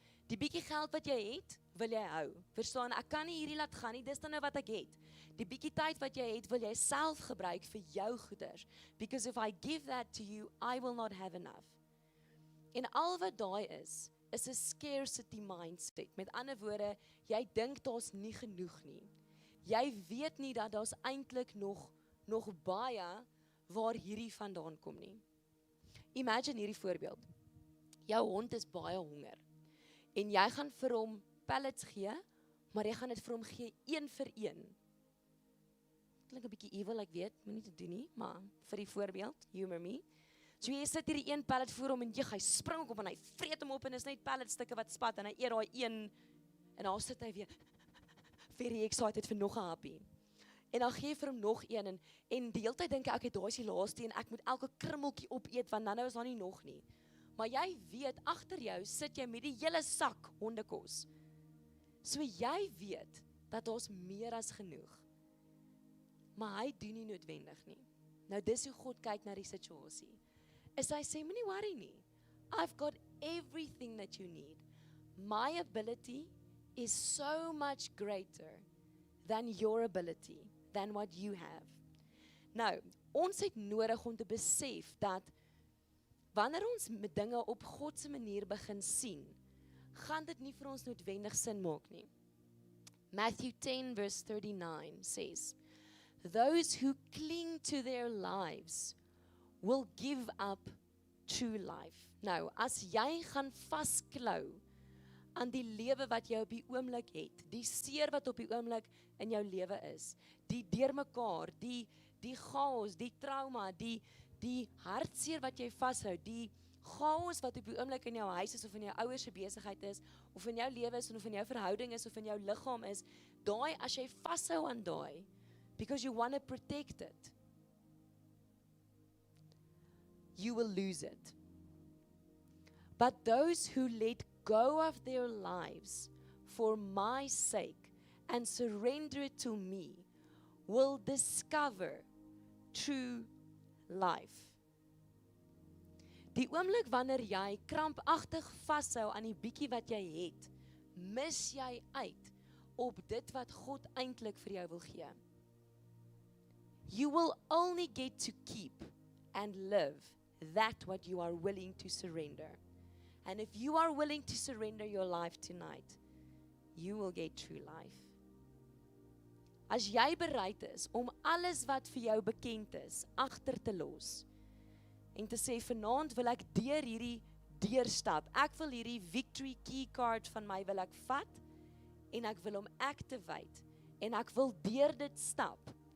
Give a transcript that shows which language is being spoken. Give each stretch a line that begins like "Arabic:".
Afrikaans: Die bietjie geld wat jy het, wil jy hou. Verstaan, ek kan nie hierdie laat gaan nie, dis dan nou wat ek het. Die bietjie tyd wat jy het, wil jy self gebruik vir jou goeders.
English: Because if I give that to you, I will not have enough.
Afrikaans: En al wat daai is 'n scarcity mindset. Met ander woorde, jy dink daar's nie genoeg nie. Jy weet nie dat daar's eintlik nog baie waar hierdie vandaan kom nie. Imagine hierdie voorbeeld. Jou hond is baie honger. En jy gaan vir hom pellets gee, maar jy gaan dit vir hom gee een vir een. Klink 'n bietjie evil, ek weet, moenie dit doen nie, maar vir die voorbeeld,
English: humor me.
Afrikaans: So jy sit hierdie een pellet voor hom en hy spring op en hy vreet hom op en is net pelletstukke wat spat en hy eet daai een en daar sit hy weer
English: very excited
Afrikaans: vir nog 'n happie. En dan gee jy vir hom nog een en die hele tyd dink ek, daai is die laaste en ek moet elke krummeltjie opeet want nou is daar nie nog nie. Maar jy weet, agter jou sit jy met die hele sak hondekos. So jy weet dat daar's meer as genoeg. Maar hy doen nie noodwendig nie. Nou dis hoe God kyk na die situasie. Is hy sê, moenie worry nie.
English: I've got everything that you need. My ability is so much greater than your ability, than what you have.
Afrikaans: Nou, ons het nodig om te besef dat wanneer ons met dinge op God se manier begin sien, gaan dit nie vir ons noodwendig sin maak nie.
English: Matthew 10 verse 39 says, "Those who cling to their lives will give up true life."
Afrikaans: Nou, as jy gaan vasklou aan die lewe wat jy op die oomblik het, die seer wat op die oomblik in jou lewe is, die deurmekaar, die chaos, die trauma, die hartseer wat jy vashou, die chaos wat op die oomblik in jou huis is, of in jou ouers se besigheid is, of in jou lewe is, of in jou verhouding is, of in jou liggaam is, daai, as jy vashou aan daai,
English: because you want to protect it, you will lose it. But those who let go of their lives for my sake and surrender it to me will discover true life.
Afrikaans: Die oomblik wanneer jy krampagtig vashou aan die bietjie wat jy het, mis jy uit op dit wat God eintlik vir jou wil gee.
English: You will only get to keep and live that what you are willing to surrender. And if you are willing to surrender your life tonight, you will get true life.
Afrikaans: As jy bereid is om alles wat vir jou bekend is, agter te los, en te sê, vanaand wil ek deur hierdie deurstap, ek wil hierdie victory key card van my wil ek vat, en ek wil hom activate, en ek wil deur dit stap.